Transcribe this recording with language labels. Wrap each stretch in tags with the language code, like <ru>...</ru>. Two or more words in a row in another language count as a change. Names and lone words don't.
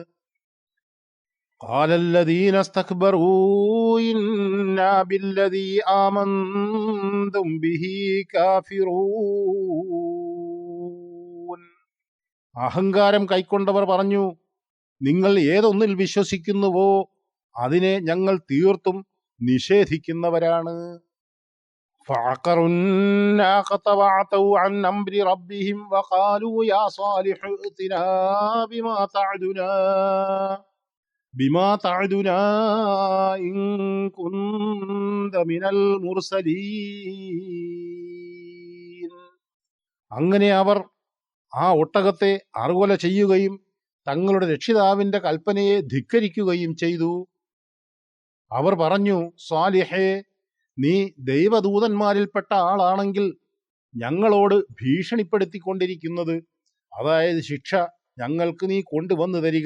<ar>قال الذين استكبروا إنا بالذي آمنتم به كافرون.</ar> <ml>അഹങ്കാരം കൈക്കൊണ്ടവർ പറഞ്ഞു, നിങ്ങൾ ഏതൊന്നിൽ വിശ്വസിക്കുന്നുവോ അതിനെ ഞങ്ങൾ തീർത്തും നിഷേധിക്കുന്നവരാണ്.</ml> <ar>فعقروا الناقة وعتوا عن أمر ربهم وقالوا يا صالح ائتنا بما تعدنا إن كنت من المرسلين.</ar> <ml>അങ്ങനെ അവർ ആ ഒട്ടകത്തെ അറുകൊല ചെയ്യുകയും തങ്ങളുടെ രക്ഷിതാവിന്റെ കൽപ്പനയെ ധിക്കരിക്കുകയും ചെയ്തു. അവർ പറഞ്ഞു, സ്വാലിഹേ, നീ ദൈവദൂതന്മാരിൽപ്പെട്ട ആളാണെങ്കിൽ ഞങ്ങളോട് ഭീഷണിപ്പെടുത്തിക്കൊണ്ടിരിക്കുന്നത്, അതായത് ശിക്ഷ, ഞങ്ങൾക്ക് നീ കൊണ്ടുവന്നു തരിക.</ml>